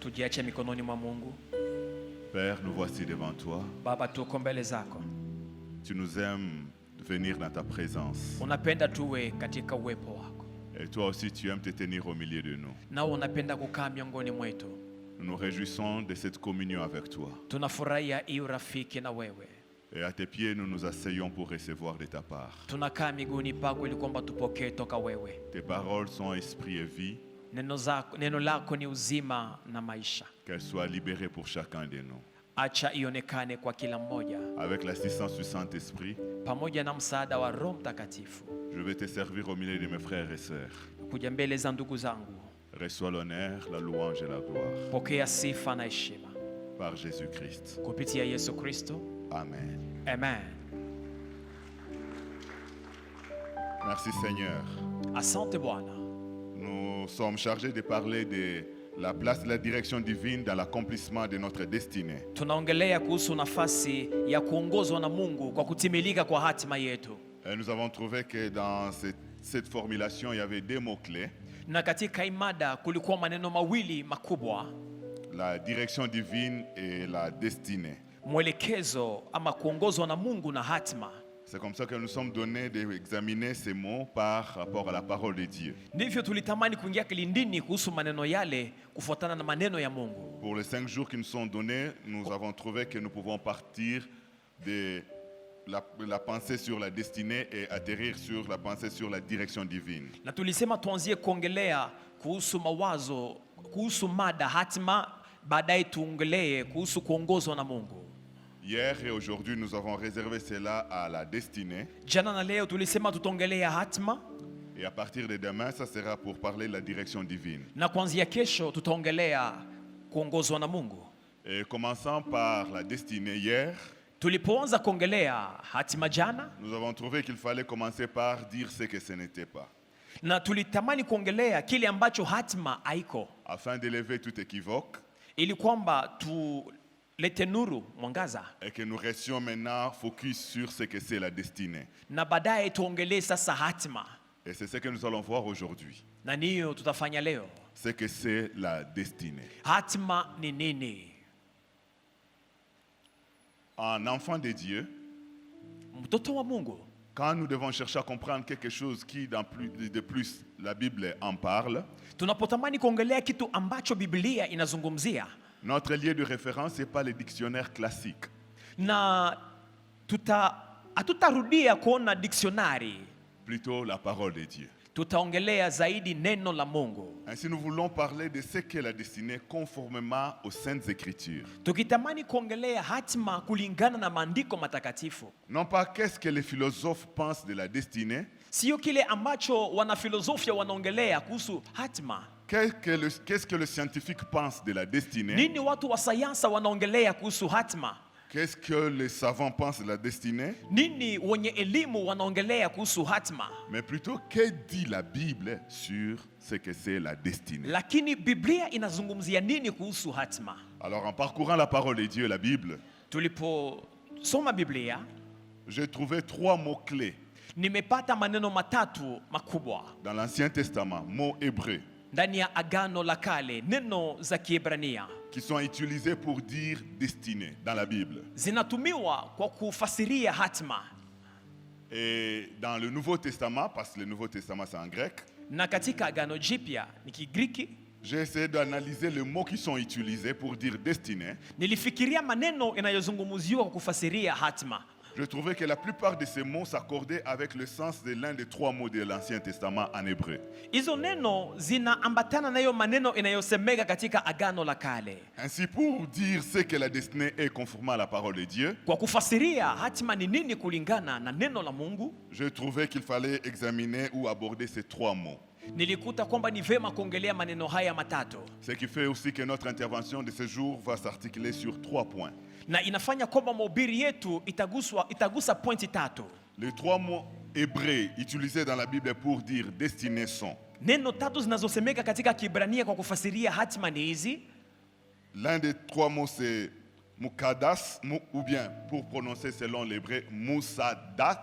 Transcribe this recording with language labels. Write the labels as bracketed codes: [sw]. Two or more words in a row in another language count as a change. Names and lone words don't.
[sw] tuiache mikononi mwa Mungu. [fr] Père, nous voici devant toi. [sw] Baba, tuko mbele zako. [fr] Tu nous aimes venir dans ta présence. [sw] Unapenda tuwe katika uwepo wako. [fr] Et toi aussi, tu aimes te tenir au milieu de nous. [sw] Na unapenda kukaa miongoni mwetu. [fr] Nous nous réjouissons de cette communion avec toi. [sw] Tunafurahia hii urafiki na wewe. [fr] Et à tes pieds, nous nous asseyons pour recevoir de ta part. [sw] Tunakaa miguuni pako ili kwamba tupokee toka wewe. [fr] Tes paroles sont esprit et vie. [sw] Neno lako ni uzima na maisha. [fr] Qu'elles soient libérées pour chacun de nous. [sw] Acha ionekane kwa kila mmoja. [fr] Avec l'assistance du Saint-Esprit, [sw] Pamoja na msaada wa Roho Mtakatifu. [fr] je vais te servir au milieu de mes frères et sœurs. [sw] Kuja mbele za ndugu zangu. [fr] Reçois l'honneur, la louange et la gloire. [sw] Pokea sifa na heshima. [fr] Par Jésus-Christ. [sw] Kupitia Yesu Kristo. [fr] Amen. [sw] Amen. [fr] Merci Seigneur. [sw] Asante Bwana. [fr] Nous sommes chargés de parler de la place de la direction divine dans l'accomplissement de notre destinée. [sw] Tunaongelea kuhusu nafasi ya kuongozwa na Mungu kwa kutimilika kwa hatima yetu. [fr] Et nous avons trouvé que dans cette formulation, il y avait deux mots-clés. [sw] Na katika imada kulikuwa maneno mawili makubwa. [fr] La direction divine et la destinée. [sw] Mwelekezo ama kuongozwa na Mungu na hatima. [fr] C'est comme ça que nous sommes donnés d'examiner ces mots par rapport à la parole de Dieu. [sw] Ndivyo tulitamani kuingia kilindini kuhusu maneno yale kufuatana na maneno ya Mungu. [fr] Pour les 5 jours qui nous sont donnés, nous avons trouvé que nous pouvons partir de la pensée sur la destinée et atterrir sur la pensée sur la direction divine. [sw] Na tulisema tuanzie kuongelea kuhusu mawazo, kuhusu mada hatima, baadaye tuongelee kuhusu kuongozwa na Mungu. [fr] Hier et aujourd'hui, nous avons réservé cela à la destinée. [sw] Jana na leo tulisema tutaongelea hatima. [fr] Et à partir de demain, ça sera pour parler de la direction divine. [sw] Na kuanzia kesho tutaongelea kuongozwa na Mungu. [fr] Et commençant par la destinée hier, [sw] Tulipoanza kuongelea hatima jana, [fr] nous avons trouvé qu'il fallait commencer par dire ce que ce n'était pas. [sw] na tulitamani kuongelea kile ambacho hatima haiko, [fr] Afin d'élever tout équivoque. [sw] ili kwamba tulete nuru, mwangaza, [fr] Et que nous restions maintenant focus sur ce que c'est la destinée. [sw] na baadaye tuongelee sasa hatima. [fr] Et c'est ce que nous allons voir aujourd'hui. [sw] Na niyo tutafanya leo. [fr] Ce que c'est la destinée. [sw] Hatima ni nini? [fr] En enfant de Dieu, [sw] Mtoto wa Mungu, [fr] quand nous devons chercher à comprendre quelque chose qui, de plus, la Bible en parle, [sw] tunapotamani kuongelea kitu ambacho Biblia inazungumzia, [fr] notre lieu de référence n'est pas le dictionnaire classique. [sw] na hatutarudia kuona dictionary, [fr] Plutôt la parole de Dieu. [sw] tutaongelea zaidi neno la Mungu. [fr] Ainsi, nous voulons parler de ce qu'est la destinée conformément aux Saintes Écritures. [sw] Tukitamani kuongelea hatima kulingana na maandiko matakatifu. [fr] Non pas qu'est-ce que les philosophes pensent de la destinée, [sw] Sio kile ambacho wanafilosofia wanaongelea kuhusu hatima. [fr] qu'est-ce que le scientifique pense de la destinée, [sw] Nini watu wa sayansa wanaongelea kuhusu hatima? [fr] qu'est-ce que les savants pensent de la destinée, [sw] Nini wenye elimu wanaongelea kuhusu hatima? [fr] mais plutôt que dit la Bible sur ce que c'est la destinée. [sw] Lakini Biblia inazungumzia nini kuhusu hatima? [fr] Alors en parcourant la parole de Dieu, la Bible, [sw] Tuliposoma Biblia, [fr] j'ai trouvé 3 mots-clés [sw] nimepata maneno matatu makubwa [fr] dans l'Ancien Testament, mots hébreux, [sw] ndani ya Agano la Kale, neno za Kiebrania [fr] qui sont utilisés pour dire destinée dans la Bible. [sw] zinatumiwa kwa kufasiria hatima. [fr] Et dans le Nouveau Testament, parce que le Nouveau Testament c'est en grec, [sw] Na katika Agano Jipya ni Kigiriki, [fr] j'ai essayé d'analyser les mots qui sont utilisés pour dire destinée. [sw] nilifikiria maneno inayozungumziwa kwa kufasiria hatima. [fr] Je trouvais que la plupart de ces mots s'accordaient avec le sens de l'un des 3 mots de l'Ancien Testament en hébreu. [sw] Hizo neno zinaambatana na hiyo maneno inayosemeka katika Agano la Kale. [fr] Ainsi, pour dire ce que la destinée est conformément à la parole de Dieu, [sw] Kwa kufasiria hatima ni nini kulingana na neno la Mungu, [fr] je trouvais qu'il fallait examiner ou aborder ces 3 mots. [sw] nilikuta kwamba ni vema kuongelea maneno haya matatu. [fr] Ce qui fait aussi que notre intervention de ce jour va s'articuler sur 3 points. [sw] Na inafanya kwamba mahubiri yetu itagusa pointi tatu. [fr] Les 3 mots hébreux utilisés dans la Bible pour dire destinée sont: [sw] Neno tatu zinazosemeka katika Kiebrania kwa kufasiria hatima ni hizi. [fr] L'un des 3 mots c'est mukadas, ou bien pour prononcer selon l'hébreu musadat.